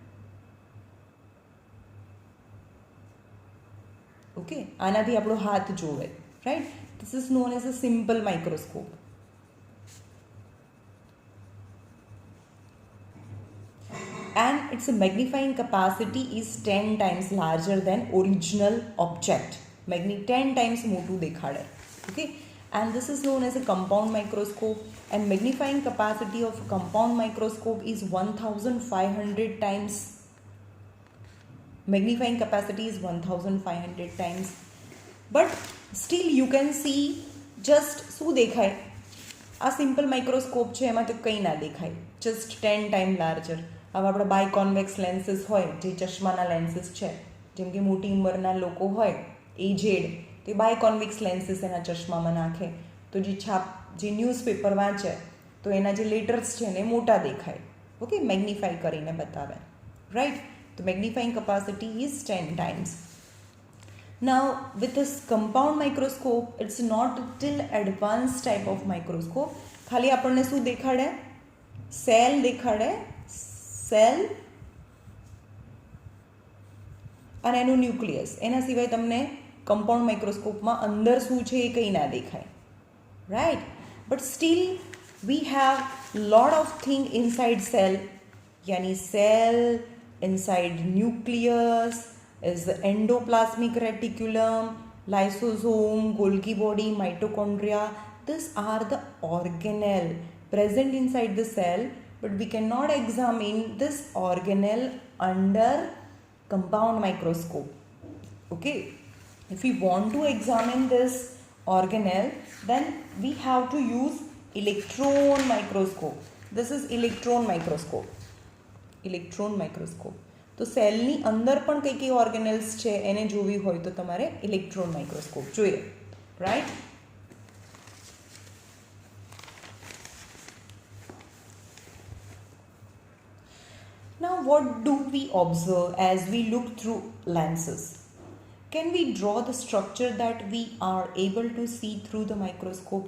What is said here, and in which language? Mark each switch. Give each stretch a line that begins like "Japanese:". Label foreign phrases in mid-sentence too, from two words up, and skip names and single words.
Gujarati: ઓકે, આનાથી આપણો હાથ જોવે, રાઈટ?
English: this is known as a simple microscope. And its magnifying capacity is 10 times larger than original object.
Gujarati: 10 times મોટું દેખાડે.
English: Okay, and this is known as a compound microscope, and magnifying capacity of a compound microscope is 1500 times. Magnifying capacity is 1500 times, but still you can see just
Gujarati: શું દેખાય? આ
English: simple microscope
Gujarati: છે એમાં તો કંઈ ના દેખાય,
English: just 10 time larger.
Gujarati: હવે આપણે
English: bi convex lenses
Gujarati: હોય, જે ચશ્માના લેન્સીસ છે, જેમ કે મોટી ઉંમરના લોકો હોય, એજેડ, તો એ
English: bi convex lenses
Gujarati: એના ચશ્મામાં નાખે, તો જે ન્યૂઝપેપર વાંચે તો એના જે લેટર્સ છે એને મોટા દેખાય.
English: okay, magnify
Gujarati: કરીને બતાવે, રાઈટ?
English: The magnifying capacity is 10 times. Now with this compound microscope, it's not till advanced type of microscope.
Gujarati: ખાલી આપણને શું દેખાડે? સેલ દેખાડે, સેલ અને એનું ન્યુક્લિયસ. એના સિવાય તમને
English: compound microscopeમાં
Gujarati: અંદર શું છે એ કંઈ ના દેખાય, રાઈટ?
English: but still we have lot of thing inside cell, યાની સેલ inside nucleus is the endoplasmic reticulum, lysosome, Golgi body, mitochondria. These are the organelle present inside the cell, but we cannot examine this organelle under compound microscope. Okay, if we want to examine this organelle, then we have to use electron microscope. This is electron microscope. electron microscope.
Gujarati: તો સેલની અંદર પણ કઈ કઈ ઓર્ગેનેલ્સ છે એને જોવી હોય તો તમારે
English: electron microscope
Gujarati: જોઈએ, રાઈટ?
English: Now what do we observe as we look through lenses? Can we draw the structure that we are able to see through the microscope?